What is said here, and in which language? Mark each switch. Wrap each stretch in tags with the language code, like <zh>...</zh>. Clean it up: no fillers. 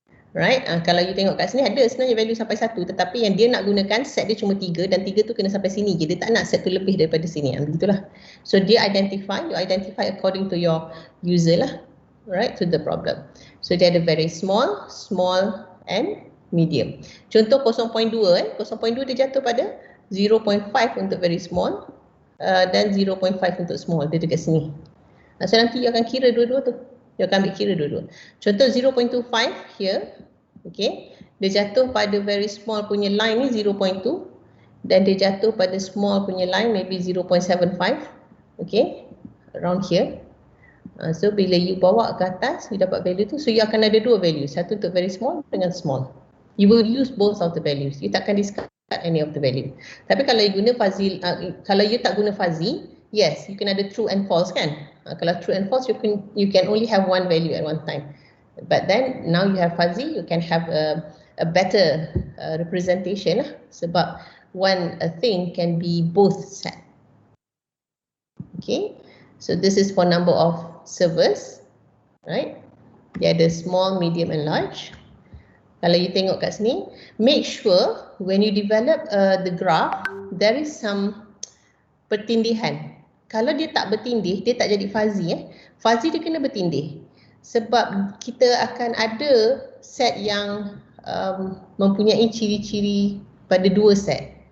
<ms>Right, kalau you tengok kat sini ada sebenarnya value sampai 1, tetapi yang dia nak gunakan set dia cuma 3 dan 3 tu kena sampai sini je, dia tak nak set tu lebih daripada sini, begitulah. So dia you identify according to your user lah, right, to the problem. So dia ada very small, small and medium. Contoh 0.2 0.2 dia jatuh pada 0.5 untuk very small dan 0.5 untuk small, dia dekat sini. So nanti you akan kira dua-dua tu. You akan ambil kira dua-dua. Contoh 0.25 here. Okay. Dia jatuh pada very small punya line ni 0.2. Dan dia jatuh pada small punya line maybe 0.75. Okay. Around here. So bila you bawa ke atas, you dapat value tu. So you akan ada dua value. Satu untuk very small dengan small.</ms> <en>You will use both of the values. You takkan discard any of the value.</en> <ms>Tapi kalau you guna fuzzy, kalau you tak guna fuzzy, yes, you can ada true and false kan.</ms> <en>Kalau true and false, you can only have one value at one time. But then now you have fuzzy, you can have a better representation lah, sebab one thing can be both set. Okay, so this is for number of servers, right?</en> <ms>Dia ada</ms> <en>small, medium and large.</en> <ms>Kalau you tengok kat sini,</ms> <en>make sure when you develop the graph, there is some pertindihan.</en> <ms>Kalau dia tak bertindih, dia tak jadi fuzzy. Fuzzy dia kena bertindih. Sebab kita akan ada set yang mempunyai ciri-ciri pada dua set.</ms>